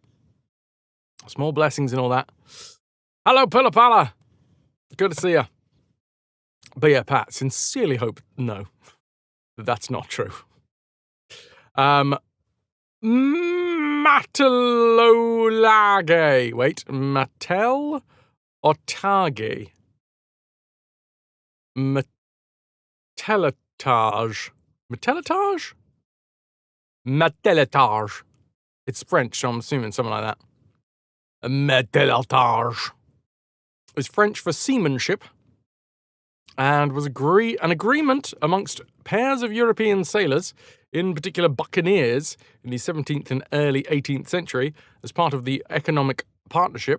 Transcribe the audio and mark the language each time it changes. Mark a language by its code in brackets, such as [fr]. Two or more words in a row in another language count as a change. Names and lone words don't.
[en] Small blessings and all that. Hello, Pilla Palla. Good to see you. But yeah, Pat, sincerely hope that's not true. Matalolage. Wait, Matel Otage. Matelatage. Matelatage? Matelatage. It's French, so I'm assuming something like that. Matelatage. It's French for seamanship, and was an agreement amongst pairs of European sailors, in particular buccaneers, in the 17th and early 18th century, as part of the economic partnership.